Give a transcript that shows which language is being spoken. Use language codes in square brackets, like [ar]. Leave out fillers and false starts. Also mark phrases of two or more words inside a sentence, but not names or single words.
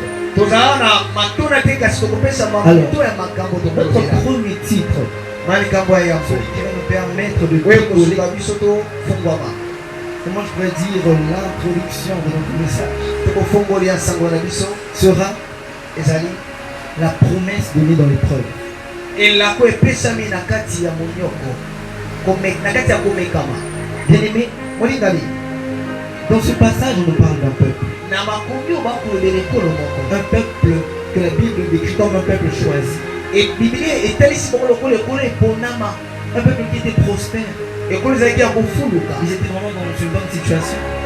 [fr] Alors, notre premier titre, celui qui va nous permettre de décoller, comment je pourrais dire, l'introduction de notre message, sera ezali la promesse donnée dans l'épreuve. [ln] Elako epesami na kati ya monyoko. Na kati ya komekama. [fr] Bien-aimé, molingali. Dans ce passage, on nous parle d'un peuple. Un peuple que la Bible décrit comme un peuple choisi. Et un peuple qui était prospère. Ils étaient vraiment dans une bonne situation.